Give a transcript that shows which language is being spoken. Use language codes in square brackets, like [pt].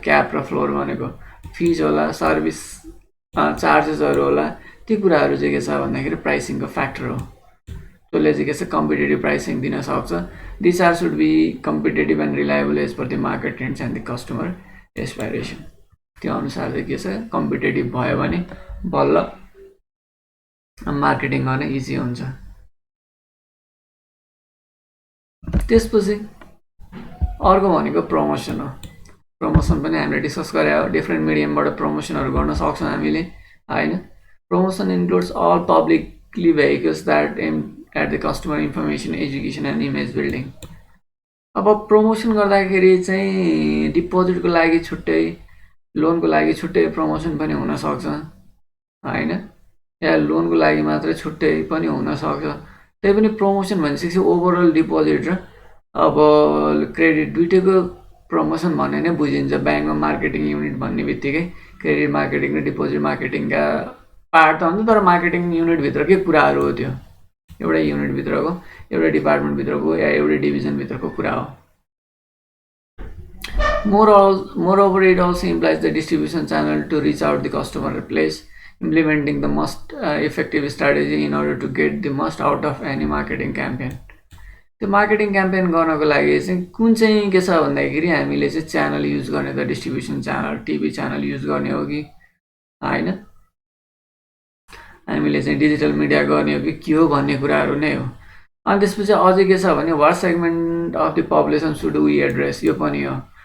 [ne] Cap र floor भनेको fees होला, सर्भिस चार्जेसहरू होला, ती कुराहरू चाहिँ के छ भन्दाखेरि प्राइसिङको फ्याक्टर हो। त्यसले चाहिँ के छ कम्पिटेटिभ प्राइसिङ दिन सक्छ। [en] This are should be competitive and reliable as per the market trends and the customer aspiration. [ne] त्यो अनुसार चाहिँ के छ कम्पिटेटिभ भयो भने बल्ल मार्केटिङ गर्न इजी हुन्छ। त्यसपछि अर्को भनेको प्रमोसन हो। प्रमोसन पनि हामीले डिस्कस गरे हो, डिफ्रेन्ट मिडियमबाट प्रमोसनहरू गर्न सक्छौँ हामीले होइन। [en] Promotion includes all publicly vehicles that aim at the customer information, education and image building. [ne] अब प्रमोसन गर्दाखेरि चाहिँ डिपोजिटको लागि छुट्टै, लोनको लागि छुट्टै प्रमोसन पनि हुनसक्छ होइन, या लोनको लागि मात्रै छुट्टै पनि हुनसक्छ। त्यही पनि प्रमोसन भनिसकेपछि ओभरअल डिपोजिट र अब क्रेडिट दुइटैको प्रमोसन भन्ने नै बुझिन्छ। ब्याङ्कमा मार्केटिङ युनिट भन्ने बित्तिकै क्रेडिट मार्केटिङ र डिपोजिट मार्केटिङका पार्ट त हुन्छ, तर मार्केटिङ युनिटभित्रकै कुराहरू हो त्यो, एउटा युनिटभित्रको, एउटा डिपार्टमेन्टभित्रको या एउटा डिभिजनभित्रको कुरा हो। [en] Moreover, it also implies the distribution channel to reach out the customer place, implementing the most effective strategy in order to get the most out of any marketing campaign. [ne] त्यो मार्केटिङ क्याम्पेन गर्नको लागि चाहिँ कुन चाहिँ के छ भन्दाखेरि हामीले चाहिँ च्यानल युज गर्ने, त distribution channel, TV channel use गर्ने हो कि होइन, हामीले चाहिँ डिजिटल मिडिया गर्ने हो कि के हो भन्ने कुराहरू नै हो। अनि त्यसपछि अझै के छ भने [en] what segment of the population should we [ne] address, यो पनि हो।